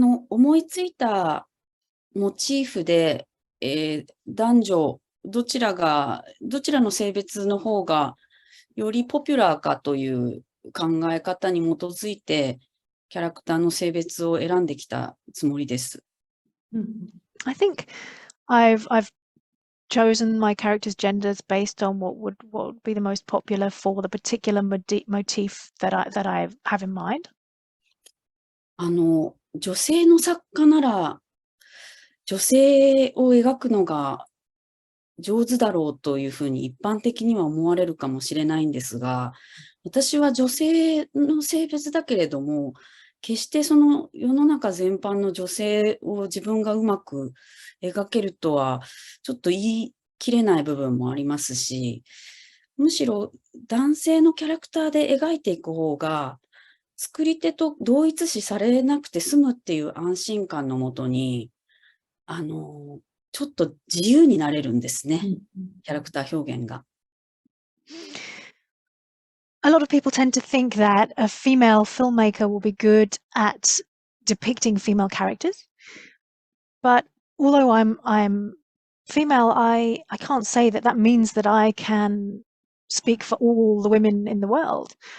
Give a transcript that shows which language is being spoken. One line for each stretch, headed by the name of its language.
Japanese: 思いついたモチーフで、男女どちらの性別の方がよりポピュラーかという考え方に基づいてキャラクターの性別を選んできたつもりです。
English: I think I've chosen my characters' genders based on what would be the most popular for the particular motif that I have in mind.
Japanese: 女性の作家なら女性を描くのが上手だろうというふうに一般的には思われるかもしれないんですが、私は女性の性別だけれども、決してその世の中全般の女性を自分がうまく描けるとはちょっと言い切れない部分もありますし、むしろ男性のキャラクターで描いていく方が作り手と同一視されなくて済むっていう安心感のもとに、ちょっと自由になれるんですね、キャラクター表現が。
English: A lot of people tend to think that a female filmmaker will be good at depicting female characters, but although I'm female, I can't say that means that I can speak for all the women in the world.